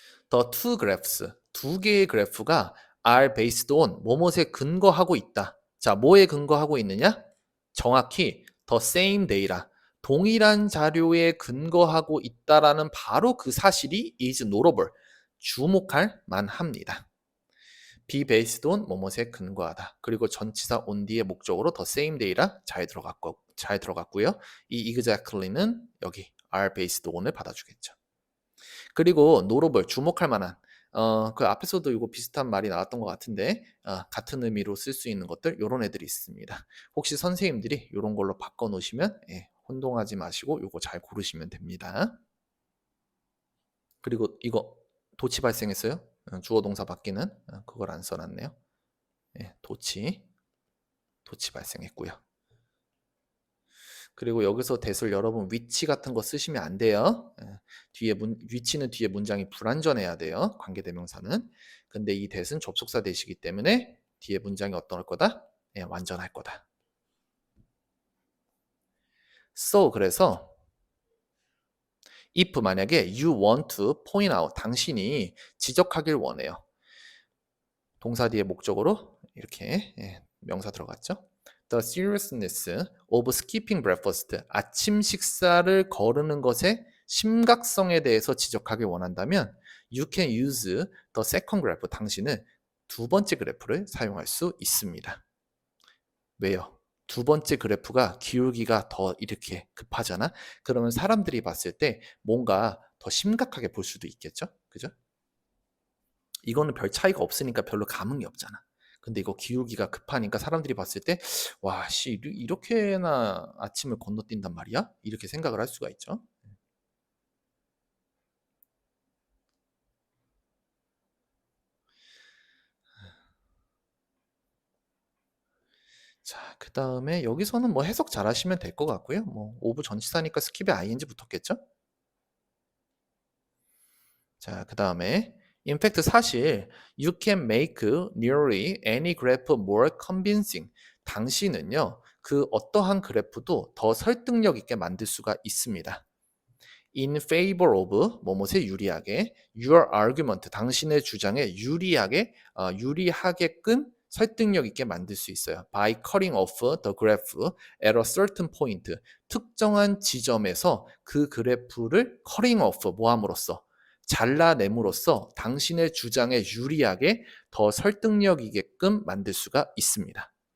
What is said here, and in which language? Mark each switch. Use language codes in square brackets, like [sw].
[en] The two graphs, [ko] 두 개의 그래프가 [en] are based on [ko] 뭐뭐에 근거하고 있다. 자, 뭐에 근거하고 있느냐? 정확히 [en] the same data, [ko] 동일한 자료에 근거하고 있다라는 바로 그 사실이 [en] is notable, [ko] 주목할 만합니다. [en] be based on [ko] 뭐뭐에 근거하다. 그리고 전치사 on 뒤의 목적으로 [en] the same data [ko] 잘 들어갔고요. 이 exactly는 여기 [en] are based on [ko] 을 받아주겠죠. 그리고 notable, 주목할 만한. 그 앞에서도 이거 비슷한 말이 나왔던 것 같은데 같은 의미로 쓸 수 있는 것들 요런 애들이 있습니다. 혹시 선생님들이 요런 걸로 바꿔 놓으시면 혼동하지 마시고 요거 잘 고르시면 됩니다. 그리고 이거 도치 발생했어요? 주어 동사 바뀌는 그걸 안 써놨네요. 도치 발생했고요. 그리고 여기서 대을 여러분 위치 같은 거 쓰시면 안 돼요. 위치는 뒤에 문장이 불완전해야 돼요. 관계대명사는. 근데 이 대은 접속사 대시기 때문에 뒤에 문장이 어떨 거다? 완전할 거다. [en] So [ko] 그래서 [en] if [ko] 만약에 [en] you want to point out, [ko] 당신이 지적하길 원해요. 동사 뒤에 목적으로 이렇게 명사 들어갔죠. [en] The seriousness of skipping breakfast, [ko] 아침 식사를 거르는 것의 심각성에 대해서 지적하길 원한다면 [en] you can use the second graph, [ko] 당신은 두 번째 그래프를 사용할 수 있습니다. 왜요? 두 번째 그래프가 기울기가 더 이렇게 급하잖아? 그러면 사람들이 봤을 때 뭔가 더 심각하게 볼 수도 있겠죠? 그죠? 이거는 별 차이가 없으니까 별로 감흥이 없잖아. 근데 이거 기울기가 급하니까 사람들이 봤을 때 와, 씨, 이렇게나 아침을 건너뛴단 말이야? 이렇게 생각을 할 수가 있죠. 자, 그 다음에 여기서는 뭐 해석 잘 하시면 될 것 같고요. 뭐 오브 전치사니까 스킵에 ing 붙었겠죠? 자, 그 다음에 [en] in fact [ko] 사실 [en] you can make nearly any graph more convincing. [ko] 당신은요, 그 어떠한 그래프도 더 설득력 있게 만들 수가 있습니다. [en] in favor of [ko] 뭐뭐에 유리하게, [en] your argument, [ko] 당신의 주장에 유리하게끔 설득력 있게 만들 수 있어요. [en] by cutting off the graph at a certain point, [ko] 특정한 지점에서 그 그래프를 [en] cutting off [ko] 뭐함으로써 잘라냄으로써 당신의 주장에 유리하게 더 설득력 있게끔 만들 수가 있습니다.